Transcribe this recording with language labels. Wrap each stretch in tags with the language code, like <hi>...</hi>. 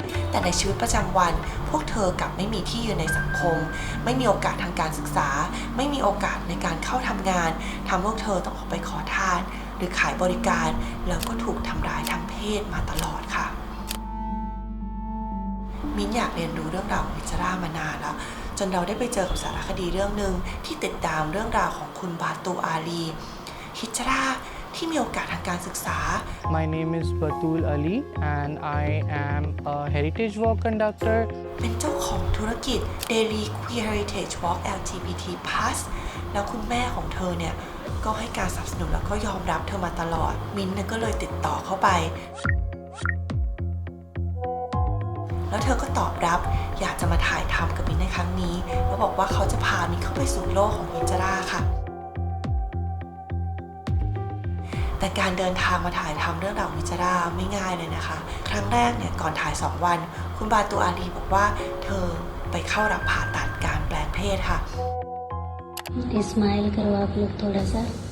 <th>แต่ในชีวิตประจำวันพวกเธอกลับไม่มีที่ยืนในสังคมไม่มีโอกาสทางการศึกษาไม่มีโอกาสในการเข้าทำงานทำพวกเธอต้องออกไปขอทานหรือขายบริการแล้วก็ถูกทำร้ายทางเพศมาตลอดค่ะมิ้นอยากเรียนรู้เรื่องราวของฮิจรามานานแล้วจนเราได้ไปเจอกับสารคดีเรื่องหนึ่งที่ติดตามเรื่องราวของคุณบาตูอาลีฮิจราที่มีโอกาสทางการศึกษา</th> <en>My name is Batul Ali and I am a heritage walk conductor.</en> <th>เป็นเจ้าของธุรกิจ Daily Queer Heritage Walk LGBT+ แล้วคุณแม่ของเธอเนี่ยก็ให้การสนับสนุนแล้วก็ยอมรับเธอมาตลอดมิ้นท์ก็เลยติดต่อเข้าไป แล้วเธอก็ตอบรับอยากจะมาถ่ายทำกับมิ้นท์ในครั้งนี้แล้วบอกว่าเขาจะพามิ้นท์เข้าไปสู่โลกของฮิจราค่ะแต่การเดินทางมาถ่ายทำเรื่องราวฮิจราไม่ง่ายเลยนะคะครั้งแรกเนี่ยก่อนถ่าย2 วันคุณบาตูอาลีบอกว่าเธอไปเข้ารับผ่าตัดการแปลงเพศค่ะ</th> <hi>smile करो आप लोग थोड़ा सा</hi>